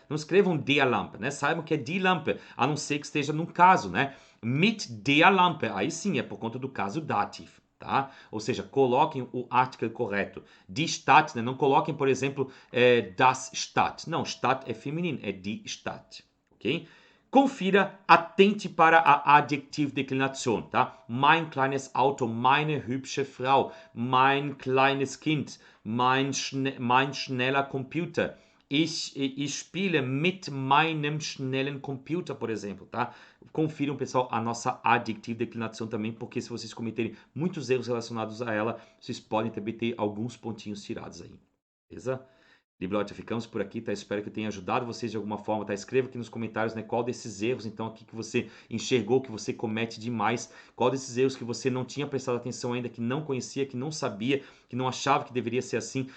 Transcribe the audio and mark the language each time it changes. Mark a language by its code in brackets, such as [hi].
[pt] Não escrevam der Lampe, né? Saibam que é die Lampe, a não ser que esteja num caso, né? [de] Mit der Lampe, [pt] aí sim é por conta do caso dativo, tá? Ou seja, coloquem o artigo correto. Die Stadt, né? Não coloquem, por exemplo, das Stadt. Não, Stadt é feminino, é die Stadt, ok? Confira, atente para a Adjektivdeklination, tá? [de] Mein kleines Auto, meine hübsche Frau, mein kleines Kind, mein schneller Computer. Ich spiele mit meinem schnellen Computer, [pt] por exemplo, tá? Confiram, pessoal, a nossa Adjektivdeklination também, porque se vocês cometerem muitos erros relacionados a ela, vocês podem também ter alguns pontinhos tirados aí, beleza? Liebe Leute, ficamos por aqui, tá? Espero que eu tenha ajudado vocês de alguma forma, tá? Escreva aqui nos comentários, né, qual desses erros, então, aqui que você enxergou, que você comete demais, qual desses erros que você não tinha prestado atenção ainda, que não conhecia, que não sabia, que não achava que deveria ser assim.